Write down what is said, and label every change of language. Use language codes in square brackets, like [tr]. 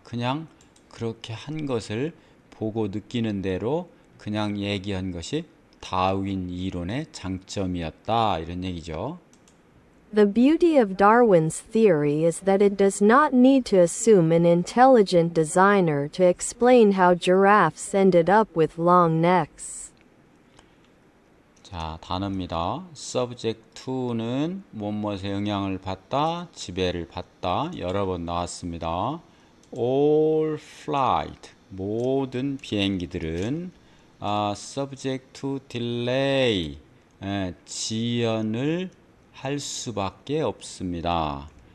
[ko] 그냥 그렇게 한 것을 보고 느끼는 대로 그냥 얘기한 것이 다윈 이론의 장점이었다 이런 얘기죠. [en] The beauty of Darwin's theory is that it does not need to assume an intelligent designer to explain how giraffes ended up with long necks. [ko] 자, 단어입니다. subject to는 무엇에 영향을 받다, 지배를 받다 여러 번 나왔습니다. [en] all flight, [ko] 모든 비행기들은 [en] subject to delay, [ko] 지연을 할 수밖에 없습니다.